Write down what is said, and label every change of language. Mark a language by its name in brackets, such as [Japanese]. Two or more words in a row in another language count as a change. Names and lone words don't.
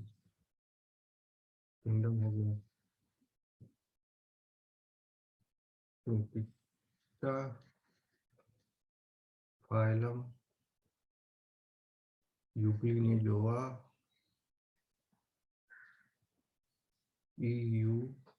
[Hindi] Kingdom हो गया Truncata, phylum Euglenizoa, EUGLE